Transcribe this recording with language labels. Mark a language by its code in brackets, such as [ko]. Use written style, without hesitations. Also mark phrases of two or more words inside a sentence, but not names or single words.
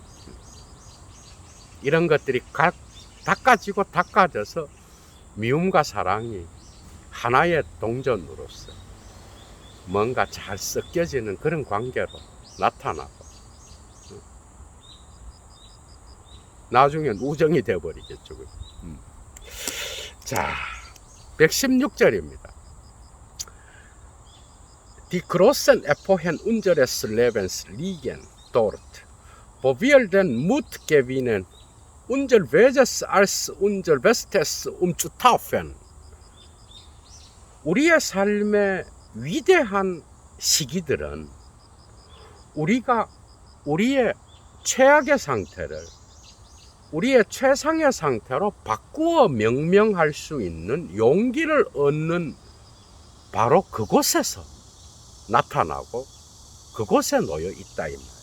[ko] 이런 것들이 닦아지고 닦아져서 미움과 사랑이 하나의 동전으로서 뭔가 잘 섞여지는 그런 관계로 나타나고 나중엔 우정이 되어버리겠죠. 자, 116절입니다. [de] Die großen Epochen unseres Lebens liegen dort, wo wir den Mut gewinnen, unser Bestes als unser Bestes umzutaufen. [ko] 우리의 삶의 위대한 시기들은 우리가 우리의 최악의 상태를 우리의 최상의 상태로 바꾸어 명명할 수 있는 용기를 얻는 바로 그곳에서 나타나고 그곳에 놓여 있다 이 말이에요.